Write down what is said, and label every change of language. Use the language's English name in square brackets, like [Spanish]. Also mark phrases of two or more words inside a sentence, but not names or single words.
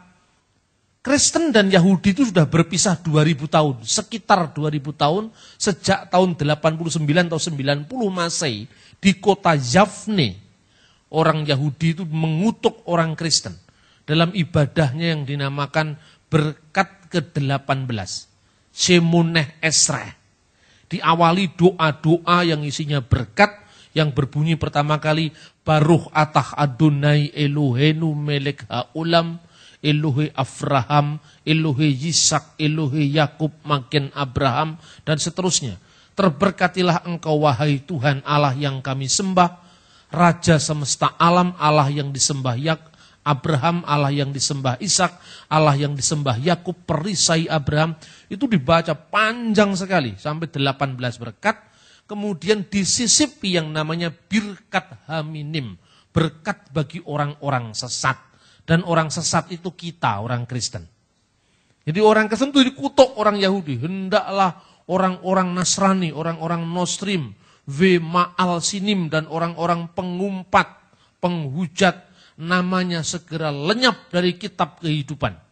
[Indonesian] Kristen dan Yahudi itu sudah berpisah 2000 tahun, sekitar 2000 tahun, sejak tahun 89 atau 90 Masehi, di kota Yavne, orang Yahudi itu mengutuk orang Kristen dalam ibadahnya yang dinamakan berkat ke-18, [Hebrew] שמונה עשרה. [Indonesian] Diawali doa-doa yang isinya berkat, yang berbunyi pertama kali, [Hebrew] ברוך אתה אדני אלהינו מלך העולם, אלהי אברהם, אלהי יצחק, אלהי יעקב, מגן אברהם, [Indonesian] dan seterusnya. Terberkatilah engkau wahai Tuhan Allah yang kami sembah, Raja semesta alam, Allah yang disembah Abraham, Allah yang disembah Ishak, Allah yang disembah Yakub, perisai Abraham. Itu dibaca panjang sekali, sampai 18 berkat. Kemudian disisipi yang namanya [Hebrew] ברכת המינים, [Indonesian] berkat bagi orang-orang sesat. Dan orang sesat itu kita, orang Kristen. Jadi orang Kristen itu dikutuk orang Yahudi. Hendaklah orang-orang Nasrani, orang-orang Nostrim, Ma'al Sinim, dan orang-orang pengumpat, penghujat, namanya segera lenyap dari kitab kehidupan.